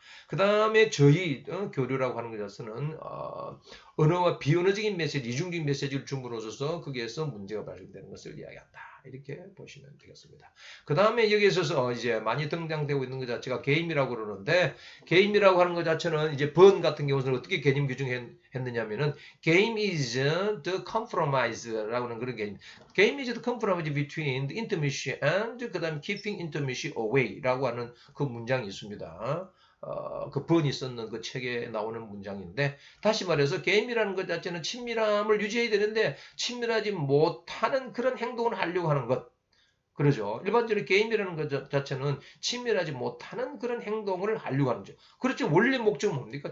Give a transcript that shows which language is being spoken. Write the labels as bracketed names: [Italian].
[Korean] 그 다음에 저희 교류라고 하는 것 자체는 언어와 비언어적인 메시지, 이중적인 메시지를 줌으로써 거기에서 문제가 발생되는 것을 이야기한다. 이렇게 보시면 되겠습니다. 그 다음에 여기 있어서 이제 많이 등장되고 있는 것 자체가 게임이라고 그러는데 게임이라고 하는 것 자체는 이제 번 같은 경우는 어떻게 개념 규정했느냐면은 [English] game is the compromise [Korean] 라고 하는 그런 개념. [English] game is the compromise between the intimacy and [Korean] 그 다음에 [English] keeping intimacy away [Korean] 라고 하는 그 문장이 있습니다. 그 번이 썼는 그 책에 나오는 문장인데 다시 말해서 게임이라는 것 자체는 친밀함을 유지해야 되는데 친밀하지 못하는 그런 행동을 하려고 하는 것. 그러죠. 일반적으로 게임이라는 것 자체는 친밀하지 못하는 그런 행동을 하려고 하는 거죠. 그렇죠. 원래 목적은 뭡니까?